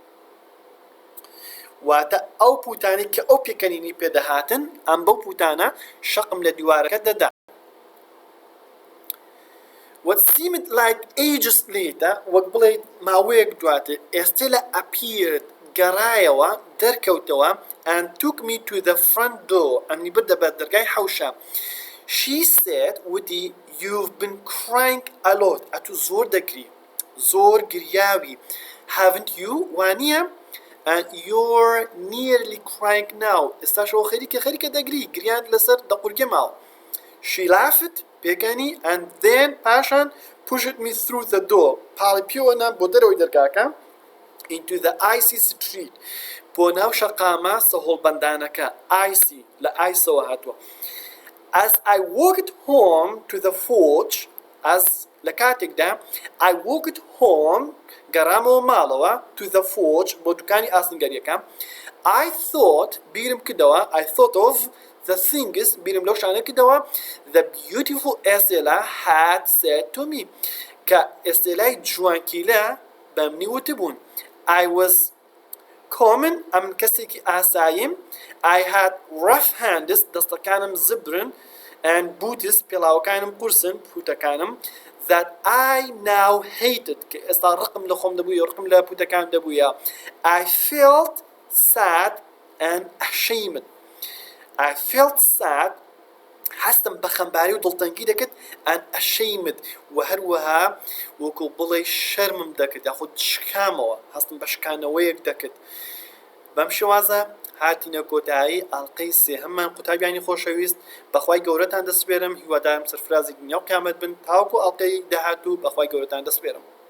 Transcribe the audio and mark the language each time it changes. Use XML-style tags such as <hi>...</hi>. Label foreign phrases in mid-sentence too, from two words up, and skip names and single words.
<ckb>واتە ئەو پوتانی کە ئەو پێکەنینی پێدەهاتن ئەم بەو پوتانە شەقم لە دیوارەکە دەدا</ckb> <en>What seemed like ages later</en> <ckb>وەک بڵێیت ماوەیەک دواتر</ckb> <en>Estella appeared</en> <ckb>گەڕایەوە دەرکەوتەوە</ckb> <en>and took me to the front door</en> <ckb>ئەمنی بردە بە دەرگای حەوشە</ckb> <en>She said وتی You've been crying a lot</en> <ckb>ئەتو زۆر دەگری زۆر گریاوی</ckb> <en>Haven't you وانیە and you're nearly crying now</en> <ckb>ئێستاشەوە خەریکە دەگری گریان لەسەر دەقورگە ماوە</ckb> <en>She laughed پێکەنی and then پاشان pushed me through the door</en> <ckb>پاڵی پێوەنا بۆ دەرەوەی دەرگاکە</ckb> <en>into the icy street</en> <ckb>بۆ ناو شەقامە سەهۆڵبەندانەکە</ckb> <en>icy</en> <ckb>لە iceەوە هاتووە</ckb> <en>As I walked home to the forge as</en> <ckb>لە کاتێکدا</ckb> <en>I walked home</en> <ckb>گەڕامەوە ماڵەوە</ckb> <en>to the forge</en> <ckb>بۆ دوکانی ئاسنگەریەکە</ckb> <en>I thought</en> <ckb>بیرم کردەوە</ckb> <en>I thought of the things</en> <ckb>بیرم لەو شانە کردەوە</ckb> <en>the beautiful Estella had said to me</en> <ckb>کە ئێستێلای جوانکیلە بە منی وتبوون</ckb> <en>I was common</en> <ckb>ئەم کەسێکی ئاساییم</ckb> <en>I had rough hands</en> <ckb>دەستەکانم زبرن</ckb> <en>and boots</en> <ckb>پێڵاوەکانم قورسن پوتەکانم</ckb> <en>that I now hated</en> <ckb>کە ئێستا ڕقم لە خۆم دەبووە ڕقم لە پوتەکان دەبووە</ckb> <en>I felt sad and ashamed I felt sad</en> <ckb>هەستم بە خەمباری و دڵتەنگی دەکرد</ckb> <en>and ashamed</en> <ckb>و هەروەها وەکو بڵێ شەرمم دەکرد یاخود شکامەوە هەستم بە شکانەوەیەک دەکرد بەم شێوازە هاتینە کۆتایی ئەڵقەی سێهەممان قوتابیانی خۆشەویست بەخوای گەورەتان دەسپێرم هیوادارم سەرفرازی دنیا و قیامەت بن تاوەکو ئەڵقەی داهاتوو بەخوای گەورەتان دەسپێرم</ckb>